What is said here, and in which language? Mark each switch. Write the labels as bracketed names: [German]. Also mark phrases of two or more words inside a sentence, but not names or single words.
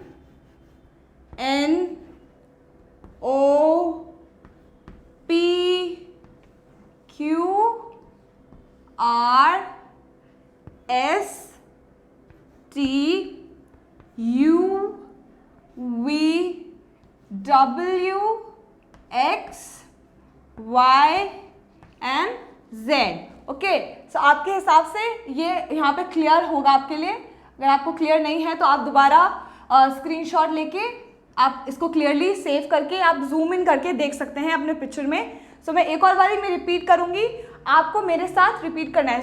[English] N O P Q R S T U V W X Y and Z। OK, so [Hindi] आपके हिसाब से ये यहाँ पे क्लियर होगा आपके लिए। अगर आपको क्लियर नहीं है तो आप दोबारा स्क्रीनशॉट लेके आप इसको क्लियरली सेव करके आप [English] zoom in [Hindi] करके देख सकते हैं अपने पिक्चर में। सो मैं एक और बारी मैं रिपीट करूँगी, आपको मेरे साथ रिपीट करना है।